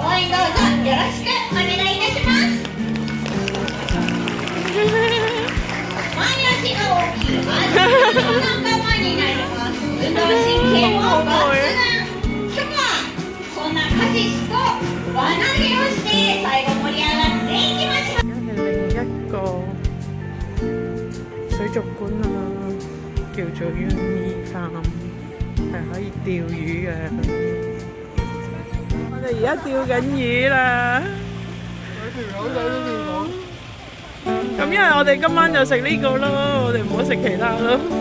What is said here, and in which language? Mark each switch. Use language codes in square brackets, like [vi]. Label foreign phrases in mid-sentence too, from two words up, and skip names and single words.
[ja] 応援どうぞよろしくお願いいたします。前足が大きいアジの仲間になります。運動神経も抜群。今日はそんなカジスと輪投げをして最後盛り上がっていきましょう。 [yue] 係另一個水族館啊，叫做 Uni Farm， 係可以釣魚嘅。我哋而家釣緊魚啦。咁因為我哋今晚就食呢個咯，我哋唔好食其他咯。